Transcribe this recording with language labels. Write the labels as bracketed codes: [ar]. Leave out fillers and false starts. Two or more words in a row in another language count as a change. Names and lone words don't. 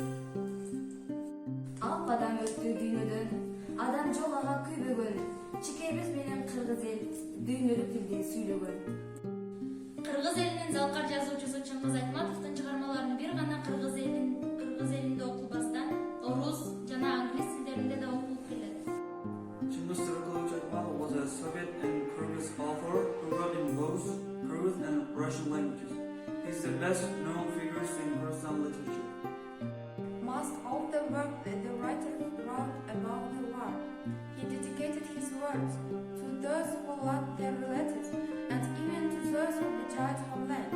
[ky] Алып адам өттү дүйнөдөн, адам жок ага күйбөгөн, чикебиз менен кыргыз эл дүйнөлүк тилди сүйлөгөн. Кыргыз элинин залкар жазуучусу Чыңгыз Айтматовдун чыгармаларын бир гана кыргыз элинде окулбастан, орус жана англис тилдеринде да окулуп келет. [en] Chingiz Sergeyevich Aytmatov was a Soviet and Kyrgyz author who wrote in both Kyrgyz and Russian languages. He is the best known figure in Kyrgyzstan literature. Most of the work that the writer wrote about the war. He dedicated his works to those who lost their relatives and even to those who betrayed homeland.